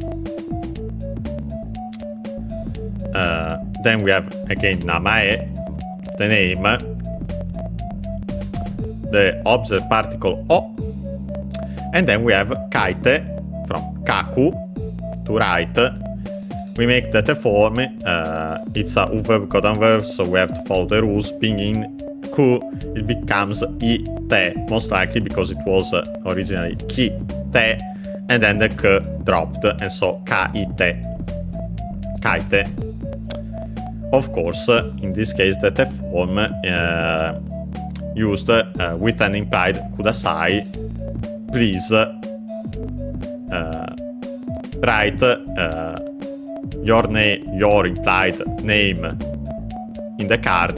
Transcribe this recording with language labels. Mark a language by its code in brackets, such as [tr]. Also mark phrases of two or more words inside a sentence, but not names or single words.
[en] Then we have again namae, the name, the object particle o, and then we have kaite from kaku, to write. We make that a form. It's a verb code verb, so we have to follow the rules. Being in ku, it becomes ite, most likely because it was originally ki te, and then the k dropped, and so kaite. Kaite. Of course, in this case, that a form used with an implied kudasai. Please write your implied name in the card.